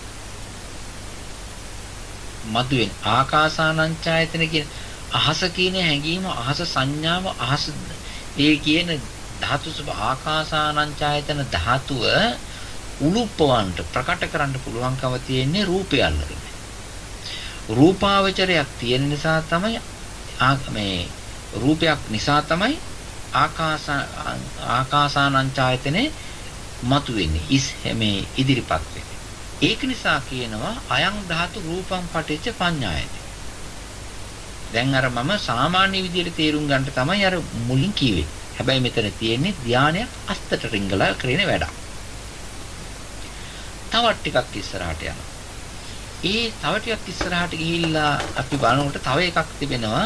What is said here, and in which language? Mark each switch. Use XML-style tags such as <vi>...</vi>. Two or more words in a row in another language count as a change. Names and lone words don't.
<si>මතුවෙන ආකාසානංචායතන කියන අහස කියන හැඟීම, අහස සංඥාව, අහස ඒ කියන ධාතු සබ ආකාසානංචායතන ධාතුව උලුප්පවන්ට ප්‍රකට කරන්න පුළුවන්කම තියෙන්නේ රූපය අල්ලගෙන. රූපාවචරයක් තියෙන නිසා තමයි මේ රූපයක් නිසා තමයි ආකාසානංචායතනේ මතුවෙන්නේ. මේ ඉදිරිපත් වෙන්නේ. ඒක නිසා කියනවා</si> <pi>අයං ධාතු රූපං පටිච්ච පඤ්ඤායති.</pi> <si>දැන් අර මම සාමාන්‍ය විදිහට තේරුම් ගන්න තමයි අර මුලින් කිව්වේ. හැබැයි මෙතන තියෙන්නේ ධානයක් අස්තට රිංගලා කරන වැඩක්. තවත් ටිකක් ඉස්සරහට යනවා. ඒ තව ටිකක් ඉස්සරහට ගිහිල්ලා අපි බලනකොට තව එකක් තිබෙනවා.</si>